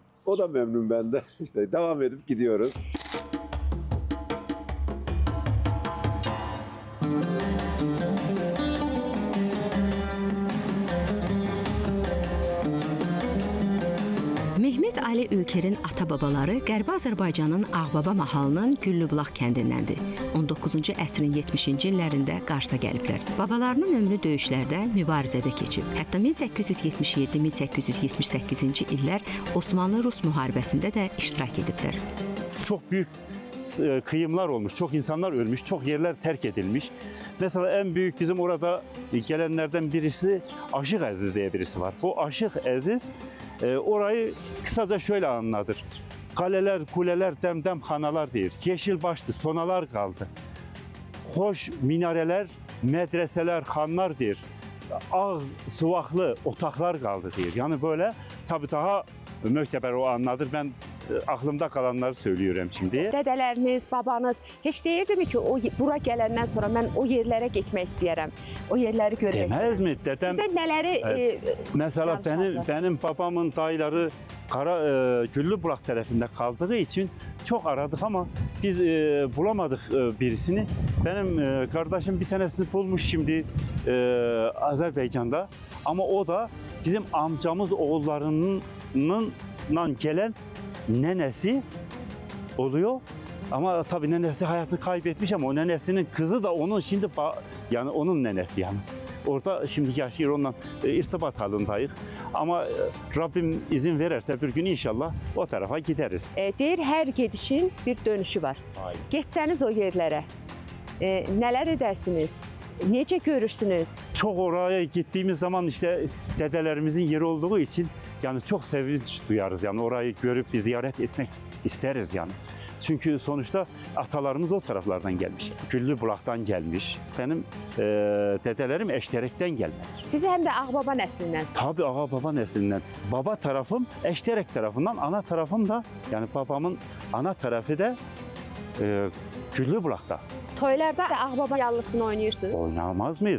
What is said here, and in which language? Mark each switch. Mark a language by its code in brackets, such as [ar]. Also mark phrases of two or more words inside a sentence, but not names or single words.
[tr] O da memnun bende. İşte devam edip gidiyoruz. [az] Mehmet Ali Ülker'in ata-babaları Qərbi Azərbaycanın Ağbaba mahalının Güllübulaq kəndindəndir. 19-cu əsrin 70-ci illərində Qarsa gəliblər. Babalarının ömrü döyüşlərdə, mübarizədə keçib. Hətta 1877-1878-ci illər Osmanlı-Rus müharibəsində də iştirak ediblər. [tr] Çok büyük kıyımlar olmuş, çok insanlar ölmüş, çok yerler terk edilmiş. Mesela en büyük bizim orada gelenlerden birisi Aşık Aziz diye birisi var. Bu Aşık Aziz orayı kısaca şöyle anlatır. Kaleler, kuleler, demdem hanalar deyir. Yeşil başlı sonalar kaldı. Hoş minareler, medreseler, hanlar deyir. [az] Ağ, suvaklı otaqlar qaldı deyir. [tr] Yəni böyle tabii daha möhtəbər o anladır. Ben aklımda kalanları söylüyorum şimdi. [az] Dədələriniz, babanız heç deyirdimi ki, o bura gələndən sonra mən o yerlərə getmək istəyərəm, o yerləri görmək istəyərəm? [tr] Demez mi? Dedem, [az] Sizə nələri mesela danışarlar? [tr] benim babamın dayıları Güllübulaq tarafında kaldığı için çok aradık ama biz bulamadık birisini. Benim kardeşim bir tanesini bulmuş şimdi Azerbaycan'da. Ama o da bizim amcamız oğullarından gelen nenesi oluyor. Ama tabii nenesi hayatını kaybetmiş ama o nenesinin kızı da onun şimdi yani onun nenesi yani. Orada şimdi yaşıyor, onunla irtibat halindayız. Ama Rabbim izin verirse bir gün inşallah o tarafa gideriz. [az] Deyir, hər gedişin bir dönüşü var. [tr] Aynen. [az] Getsəniz o yerlərə, nələr edərsiniz? Necə görürsünüz? [tr] Çok oraya gittiğimiz zaman işte dedelerimizin yeri olduğu için yani çok sevinç duyarız. Yani orayı görüp bir ziyaret etmek isteriz yani. Çünkü sonuçta atalarımız o taraflardan gelmiş. Güllübulaqdan gelmiş. Benim dedelerim Eşterek'ten gelmedir. [az] Siz həm də Ağbaba nəslindən. [tr] Tabii ağa baba neslinden. Baba tarafım Eşterek tarafından, ana tarafım da yani babamın ana tarafı da Güllübulaq'ta. [az] Toylarda da Ağbaba yallısını oynayırsınız. [tr] Oynamaz mıyız?